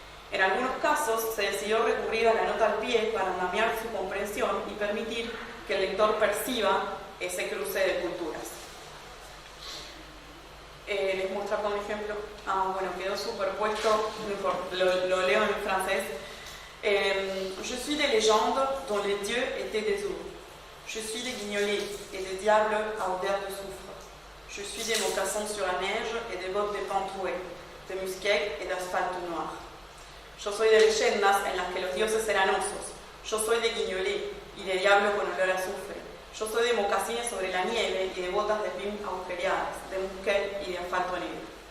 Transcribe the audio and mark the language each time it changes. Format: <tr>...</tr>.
<es>En algunos casos se decidió recurrir a la nota al pie para andamiar su comprensión y permitir que el lector perciba ese cruce de culturas. Les muestro acá un ejemplo. Bueno, quedó superpuesto, lo leo en francés.</es> <fr>Je suis des légendes dont les dieux étaient des eaux. Je suis des guignolets et des diables à odeur de soufre. Je suis des mocassins sur la neige et des bottes de pan troué, de musquet et d'asphalte noir.</fr> <es>Yo soy de leyendas en las que los dioses eran osos. Yo soy de guignolé y de diablo con olor a azufre. Yo soy de mocasines sobre la nieve y de botas de pin agujereadas, de musquet y de asfalto negro.</es>